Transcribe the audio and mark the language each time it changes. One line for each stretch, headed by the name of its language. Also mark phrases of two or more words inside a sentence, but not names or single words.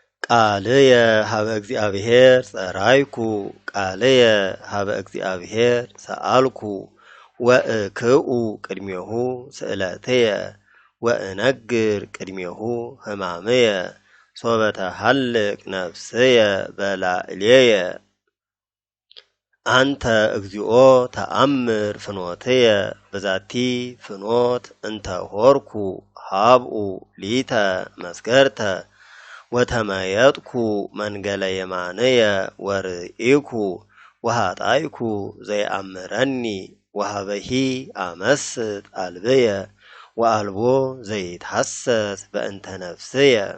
Geez: ቃልየ ሀበ እግዚአብሔር ጸራይኩ ቃልየ ሀበ እግዚአብሔር ሰአልኩ ወእክኡ ቅድሜሁ ስእለትየ ወእነግር ቅድሜሁ ሕማምየ ሶበ ተሃልቅ ነፍስየ በላዕሌየ አንተ እግዚኦ ተአምር ፍኖትየ በዛቲ ፍኖት እንተ ሆርኩ ሀብኡ ሊተ መስገርተ ወተመየጥኩ መንገለ የማንየ ወርኢኩ ወሃጣይኩ ዘይአምረኒ ወሃበሂ አመስጥ አልብየ ወአልቦ ዘይትሐሰስ በእንተ ነፍስየ